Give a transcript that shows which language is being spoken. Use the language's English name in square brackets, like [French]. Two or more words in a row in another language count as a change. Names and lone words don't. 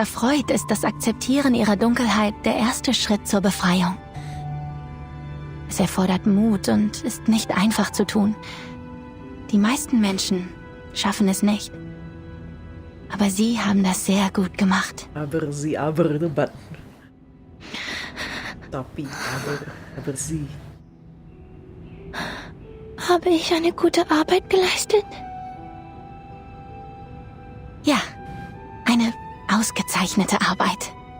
[German] Freud ist das Akzeptieren Ihrer Dunkelheit der erste Schritt zur Befreiung. Es erfordert Mut und ist nicht einfach zu tun. Die meisten Menschen schaffen es nicht. Aber Sie haben das sehr gut gemacht. Aber Sie [Indonesian] itu Mbak. Tapi [German] aber Sie. Habe ich eine gute Arbeit geleistet? Ja, eine ausgezeichnete Arbeit.